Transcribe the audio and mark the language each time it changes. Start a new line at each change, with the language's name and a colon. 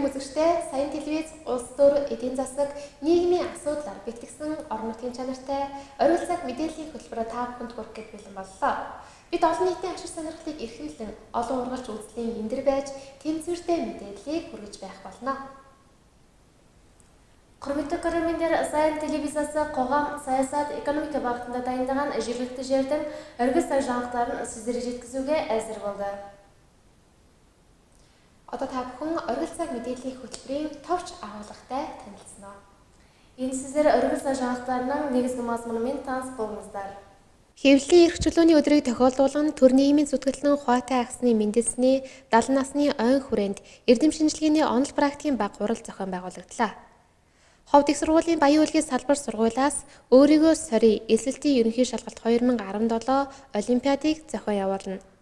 Mongolian: мэрэгчлээ, сайн телевиз, улс төр, эдийн засаг, нийгмийн асуудлаар бэлтгэсэн орон нутгийн чанартай орой цаг мэдээллийн хөтөлбөрөөр та бүхэнд хүргэх гэж бэлэн боллоо. Бид олон нийтийн ашиг сонирхлыг эрхэмлэн олон ургач үзлийн эндэр байж тэнцвэртэй мэдээллийг хүргэж байх болно.
Kazakh: Құрметті көрермендер, Сайн телевизиясы қоғам, саясат, экономика бағытында дайындаған жергілікті жердің өргіз жаңалықтарын сіздерге жеткізуге әзір болды.
Mongolian: Одоо та бүхэн өргөл цаг мэдээллийн хөтөлбөрийн товч агуулгатай танилцсан.
Kazakh: Энэ сіздер өргөл цаг жаңалықтарының негізгі мазмунымен таныс болыңыздар.
Mongolian: Хэвлэлийн эрх чөлөөний өдрийг тохиолдуулан төр нийгмийн зүтгэлтэн хуваатай агсны мэндэлсний 70 насны ойн хүрээнд эрдэм шинжилгээний онол практикийн баг хурал зохион байгуулагдлаа. Ховд их сургуулийн Баян үлгийн салбар сургуулиас өөрийгөө сорий эсэлтийн ерөнхий шалгалт 2017 олимпиадыг зохион явуулна.